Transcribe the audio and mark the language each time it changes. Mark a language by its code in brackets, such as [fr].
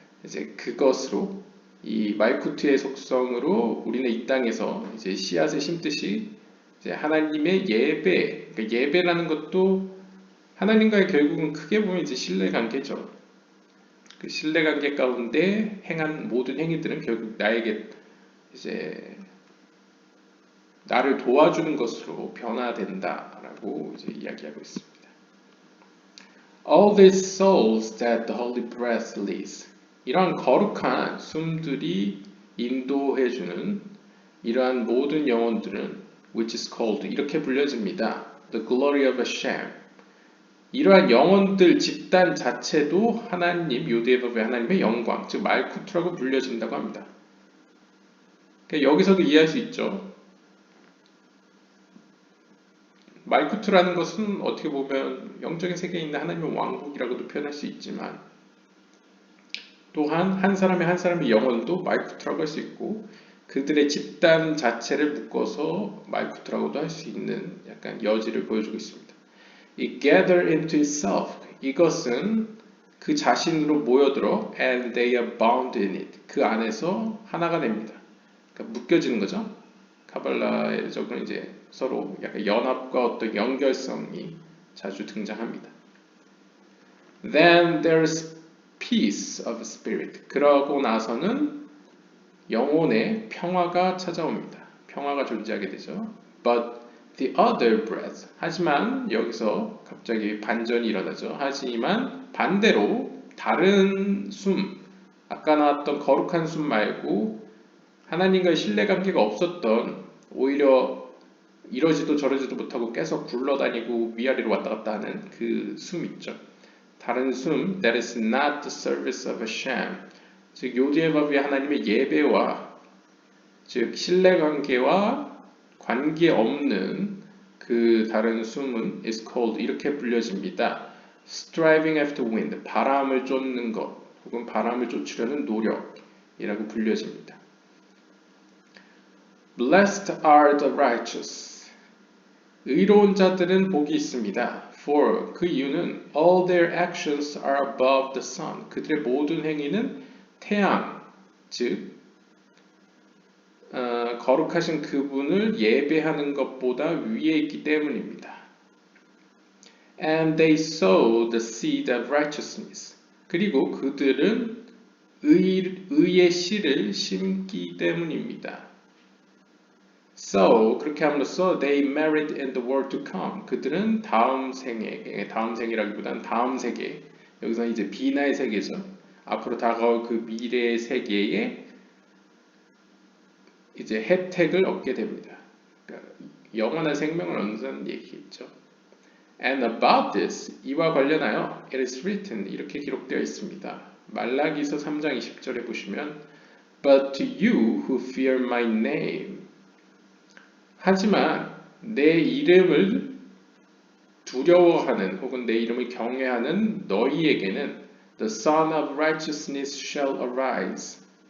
[ko] 이제 그것으로 이 말쿠트의 속성으로 우리는 이 땅에서 이제 씨앗을 심듯이 이제 하나님의 예배, 그러니까 예배라는 것도 하나님과의 결국은 크게 보면 이제 신뢰 관계죠. 그 신뢰 관계 가운데 행한 모든 행위들은 결국 나에게 이제 나를 도와주는 것으로 변화된다라고 이제 이야기하고 있습니다. [en] All these souls that the Holy Breath leads. [ko] 이러한 거룩한 숨들이 인도해주는 이러한 모든 영혼들은 [en] which is called [ko] 이렇게 불려집니다. [en] The glory of Hashem. [ko] 이러한 영혼들 집단 자체도 하나님 요대법의 하나님의 영광, 즉 말쿠트라고 불려진다고 합니다. 그러니까 여기서도 이해할 수 있죠. 말쿠트라는 것은 어떻게 보면 영적인 세계에 있는 하나님의 왕국이라고도 표현할 수 있지만 또한 한 사람의 영혼도 말쿠트라고 할 수 있고 그들의 집단 자체를 묶어서 말쿠트라고도 할 수 있는 약간 여지를 보여주고 있습니다. [en] It gather into itself. [ko] 이것은 그 자신으로 모여들어 [en] and they are bound in it. [ko] 그 안에서 하나가 됩니다. 그러니까 묶여지는 거죠. 카발라에서는 이제 서로 약간 연합과 어떤 연결성이 자주 등장합니다. [en] Then there's peace of spirit. [ko] 그러고 나서는 영혼의 평화가 찾아옵니다. 평화가 존재하게 되죠. [en] But the other breath. [ko] 하지만 여기서 갑자기 반전이 일어나죠. 하지만 반대로 다른 숨, 아까 나왔던 거룩한 숨 말고 하나님과의 신뢰관계가 없었던 오히려 이러지도 저러지도 못하고 계속 굴러다니고 위아래로 왔다 갔다 하는 그 숨 있죠. 다른 숨, [en] that is not the service of Hashem. [ko] 즉 요디에바비의 하나님의 예배와 즉 신뢰관계와 관계없는 그 다른 숨은 [en] is called [ko] 이렇게 불려집니다. [en] Striving after wind, [ko] 바람을 쫓는 것 혹은 바람을 쫓으려는 노력이라고 불려집니다. [en] Blessed are the righteous. [ko] 의로운 자들은 복이 있습니다. [en] For [ko] 그 이유는 [en] all their actions are above the sun. [ko] 그들의 모든 행위는 태양, 즉 거룩하신 그분을 예배하는 것보다 위에 있기 때문입니다. [en] And they sow the seed of righteousness. [ko] 그리고 그들은 의의 씨를 심기 때문입니다. [en] So [ko] 그렇게 함으로써 [en] they merit in the world to come. [ko] 그들은 다음 생이라기보다는 다음 세계. 여기서 이제 비나의 세계죠. 앞으로 다가올 그 미래의 세계에 이제 혜택을 얻게 됩니다. 그러니까 영원한 생명을 얻는 얘기겠죠. [en] And about this, [ko] 이와 관련하여 [en] it is written, [ko] 이렇게 기록되어 있습니다. 말라기서 3장 20절에 보시면 [en] But to you who fear my name [ko] 하지만 내 이름을 두려워하는 혹은 내 이름을 경외하는 너희에게는 [en] The Son of Righteousness shall arise.